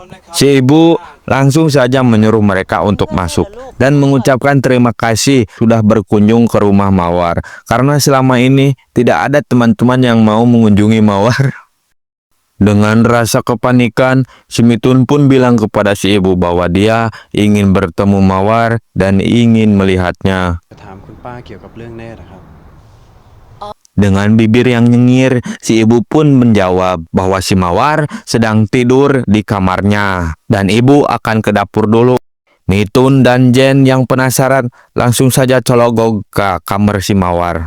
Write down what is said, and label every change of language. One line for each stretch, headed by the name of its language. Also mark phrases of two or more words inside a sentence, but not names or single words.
Indonesian: Si ibu langsung saja menyuruh mereka untuk masuk dan mengucapkan terima kasih sudah berkunjung ke rumah Mawar. Karena selama ini tidak ada teman-teman yang mau mengunjungi Mawar. Dengan rasa kepanikan, si Mitun pun bilang kepada si ibu bahwa dia ingin bertemu Mawar dan ingin melihatnya.
Thai: จะถามคุณป้าเกี่ยวกับเรื่องแน่นะครับ
Indonesian: Dengan bibir yang nyengir, si ibu pun menjawab bahwa si Mawar sedang tidur di kamarnya dan ibu akan ke dapur dulu. Mitun dan Jen yang penasaran langsung saja cologog ke kamar si Mawar.